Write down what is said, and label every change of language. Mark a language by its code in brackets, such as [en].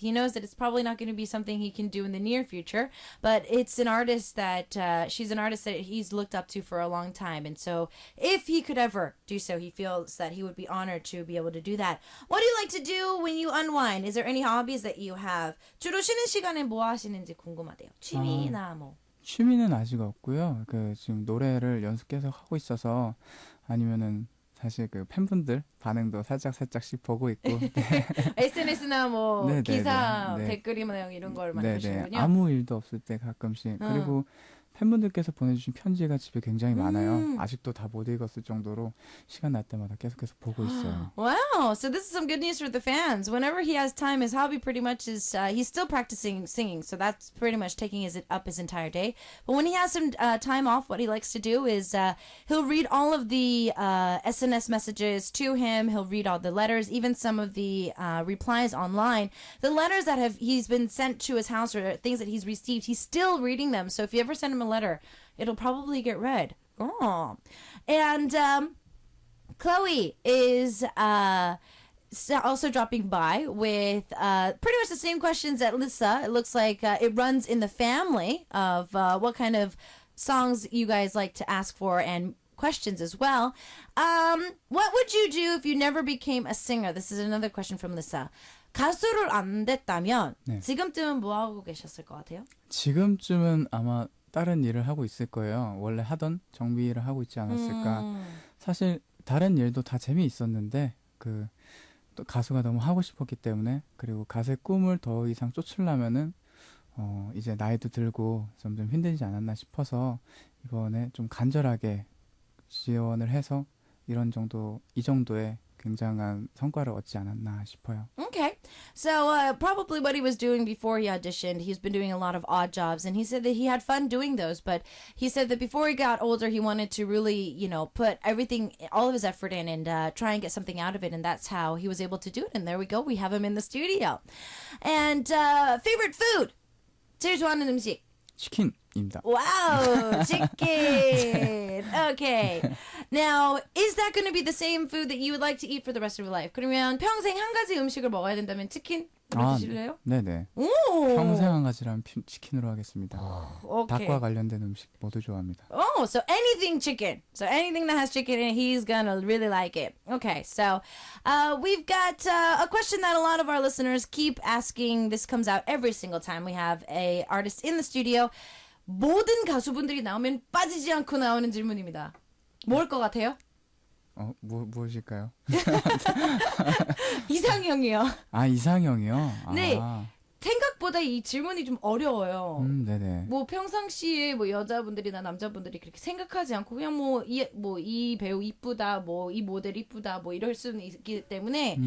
[en] He knows that it's probably not going to be something he can do in the near future, but it's an artist that she's an artist that he's looked up to for a long time. And so if he could ever do so, he feels that he would be honored to be able to do that. What do you like to do when you unwind? Is there any hobbies that you have? [ko] 주로 쉬는 시간에 뭐 하시는지 궁금하대요. 취미나 뭐. 취미는 아직 없고요. 지금 노래를 연습 계속 하고 있어서 아니면은 사실 그 팬분들 반응도 살짝씩 보고 있고 네. SNS나 뭐 네, 네, 기사 네, 네. 댓글이나 이런 걸 많이 네네 보시는군요. 아무 일도 없을 때 가끔씩 그리고 팬분들께서 보내주신 편지가 집에 굉장히 많아요. 아직도 다 못 읽었을 정도로 시간 날 때마다 계속해서 보고 있어요. [en] Wow, so this is some good news for the fans. Whenever he has time, his hobby pretty much is he's still practicing singing, so that's pretty much taking his entire day. But when he has some time off, what he likes to do is he'll read all of the SNS messages to him. He'll read all the letters, even some of the replies online. The letters that he's been sent to his house or things that he's received, he's still reading them. So if you ever send him a letter, it'll probably get read. Oh, and Chloe is also dropping by with pretty much the same questions that Lisa. It looks like it runs in the family of what kind of songs you guys like to ask for and questions as well. What would you do if you never became a singer? This is another question from Lisa. [ko] 가수를 안 됐다면 네. 지금쯤은 뭐 하고 계셨을 것 같아요? 지금쯤은 아마 다른 일을 하고 있을 거예요. 원래 하던 정비 일을 하고 있지 않았을까. 사실 다른 일도 다 재미있었는데 또 가수가 너무 하고 싶었기 때문에 그리고 가수의 꿈을 더 이상 쫓으려면은 이제 나이도 들고 점점 힘들지 않았나 싶어서 이번에 좀 간절하게 지원을 해서 이 정도의 굉장한 성과를 얻지 않았나 싶어요. [en] Okay. So probably what he was doing before he auditioned, he's been doing a lot of odd jobs, and he said that he had fun doing those, but he said that before he got older, he wanted to really, put everything, all of his effort in and try and get something out of it, and that's how he was able to do it. And there we go. We have him in the studio. And favorite food? [ko] 제일 좋아하는 음식? 치킨입니다. [en] Wow, chicken. Okay. Now, is that going to be the same food that you would like to eat for the rest of your life? [ko] 그러면 평생 한 가지 음식을 먹어야 된다면 치킨? 드실래요? 네네. 오. 평생 한 가지라면 치킨으로 하겠습니다. [en] Okay. [ko] 닭과 관련된 음식 모두 좋아합니다. [en] Oh, so anything chicken. So anything that has chicken in it, he's gonna really like it. Okay, so we've got a question that a lot of our listeners keep asking. This comes out every single time we have a artist in the studio. [ko] 모든 가수분들이 나오면 빠지지 않고 나오는 질문입니다. 뭘 것 같아요? 무엇일까요? 이상형이요. 아, 이상형이요? 네. 생각보다 이 질문이 좀 어려워요. 네네. 뭐 평상시에 뭐 여자분들이나 남자분들이 그렇게 생각하지 않고 그냥 이 배우 이쁘다, 뭐 이 모델 이쁘다, 뭐 이럴 수는 있기 때문에